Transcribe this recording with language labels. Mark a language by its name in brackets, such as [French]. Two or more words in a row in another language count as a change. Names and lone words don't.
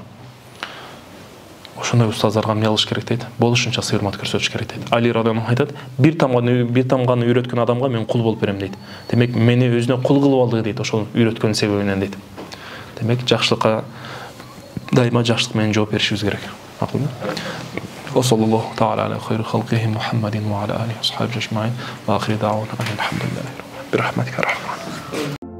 [Kyrgyz] Ошондой устаздарга эмне кылыш керек дейт? Болушунча сый-урмат көрсөтүш керек дейт. Али [Arabic] رضي الله عنه [Kyrgyz] айтат, бир тамганы үйрөткөн адамга мен кул болуп берем дейт. Демек, мени өзүнө кул кылып алды дейт, ошол үйрөткөн себебинен дейт. Демек, жакшылыкка дайыма жакшылык менен жооп беришибиз керек. Макулбу? [Arabic] صلى الله تعالى على خير خلقه محمد وعلى آله وأصحابه أجمعين وآخر دعوانا الحمد لله رحمتك رحمن.